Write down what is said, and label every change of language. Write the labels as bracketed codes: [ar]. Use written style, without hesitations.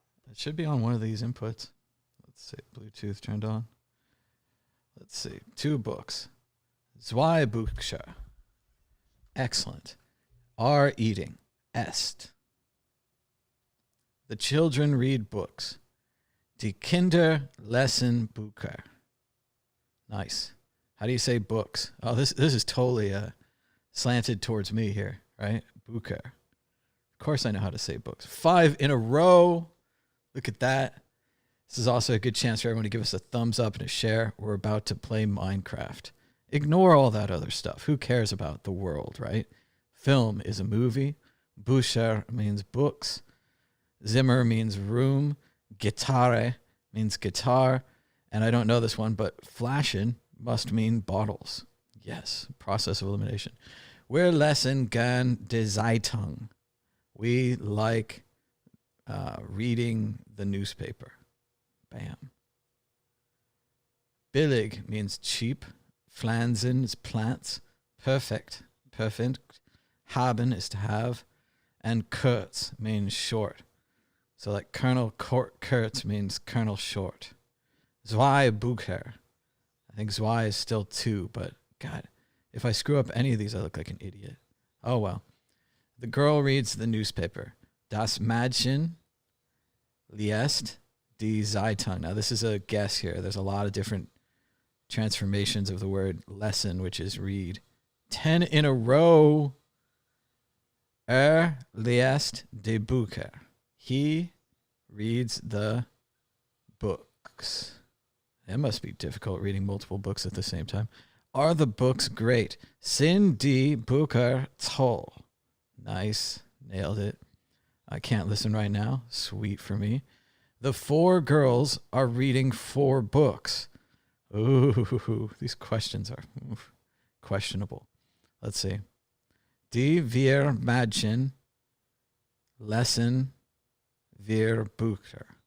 [en] It should be on one of these inputs. Let's see. Bluetooth turned on. Let's see. 2 books. [de] Zwei Bücher. [en] Excellent. Are eating. Est. The children read books. [de] Die Kinder lesen Bücher. [en] Nice. How do you say books? Oh, this is totally slanted towards me here, right? Bücher. Of course I know how to say books. 5 in a row. Look at that. This is also a good chance for everyone to give us a thumbs up and a share. We're about to play Minecraft. Ignore all that other stuff. Who cares about the world, right? Film is a movie. Bücher means books. Zimmer means room. Gitarre means guitar. And I don't know this one, but flaschen must mean bottles. Yes, process of elimination. [de] Wir lesen gern die Zeitung. [en] We like reading the newspaper. Bam. Billig means cheap. Pflanzen is plants. Perfect. Haben is to have. And kurz means short. So like Colonel Kurtz means Colonel Short. [de] Zwei Bücher. [en] I think Zwei is still 2, but God, if I screw up any of these, I look like an idiot. Oh well. The girl reads the newspaper. [de] Das Mädchen liest die Zeitung. [en] Now this is a guess here. There's a lot of different transformations of the word lesen, which is read. 10 in a row. [de] Liest die Bücher. [en] He reads the books. It must be difficult reading multiple books at the same time. Are the books great? [de] Sind die Bücher toll? [en] Nice. Nailed it. I can't listen right now. Sweet for me. The 4 girls are reading 4 books. Ooh, these questions are questionable. Let's see. [de] Die wir Mädchen lesen wir Bücher.